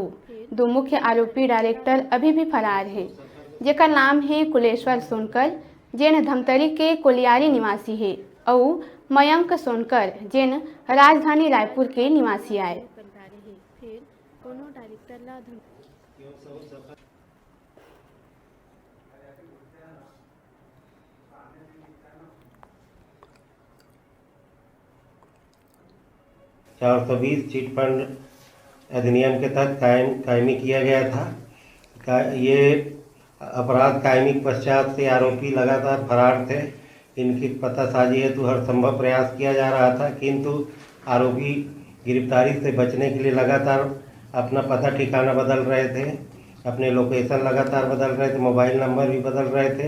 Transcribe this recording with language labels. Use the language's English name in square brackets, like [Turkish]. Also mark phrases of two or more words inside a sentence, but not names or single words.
[Hindi] 2 मुख्य आरोपी डायरेक्टर अभी भी फरार है, जेका नाम है कुलेश्वर सोनकर जिन धमतरी के कोलियारी निवासी है और मयंक सोनकर जिन राजधानी रायपुर के निवासी आए। चार 420 चिट फंड अधिनियम के तहत कायमी किया गया था। ये अपराध कायमी के पश्चात से आरोपी लगातार फरार थे। इनकी पतासाजी हेतु हर संभव प्रयास किया जा रहा था, किंतु आरोपी गिरफ्तारी से बचने के लिए लगातार अपना पता ठिकाना बदल रहे थे, अपने लोकेशन लगातार बदल रहे थे, मोबाइल नंबर भी बदल रहे थे।